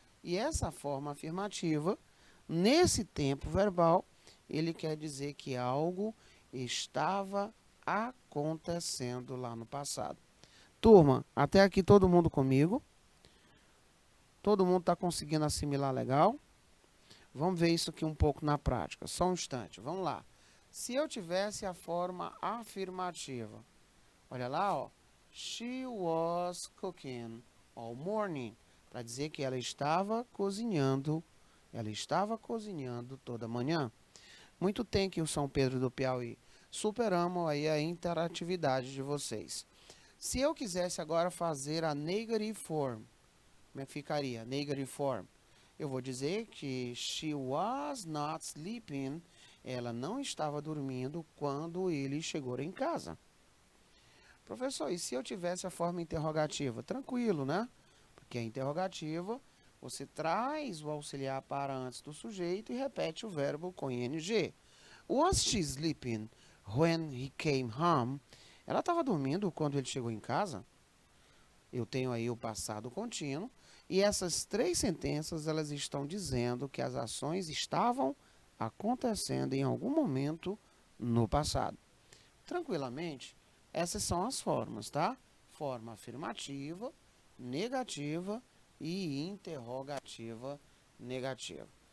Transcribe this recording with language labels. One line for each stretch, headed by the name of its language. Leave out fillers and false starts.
Portuguese: E essa forma afirmativa, nesse tempo verbal, ele quer dizer que algo estava acontecendo lá no passado. Turma, até aqui todo mundo comigo? Todo mundo está conseguindo assimilar legal? Vamos ver isso aqui um pouco na prática. Só um instante, vamos lá. Se eu tivesse a forma afirmativa, olha lá, ó.
English: She was cooking all morning.
Portuguese: Para dizer que ela estava cozinhando. Ela estava cozinhando toda manhã. Muito tem que o São Pedro do Piauí. Superamos aí a interatividade de vocês. Se eu quisesse agora fazer a negative form, como é que ficaria?
English: Negative form.
Portuguese: Eu vou dizer que
English: she was not sleeping.
Portuguese: Ela não estava dormindo quando ele chegou em casa. Professor, e se eu tivesse a forma interrogativa? Tranquilo, né? Porque a interrogativa, você traz o auxiliar para antes do sujeito e repete o verbo com ing.
English: Was she sleeping when he came home?
Portuguese: Ela estava dormindo quando ele chegou em casa? Eu tenho aí o passado contínuo. E essas três sentenças, elas estão dizendo que as ações estavam acontecendo em algum momento no passado. Tranquilamente, essas são as formas, tá? Forma afirmativa, negativa e interrogativa negativa.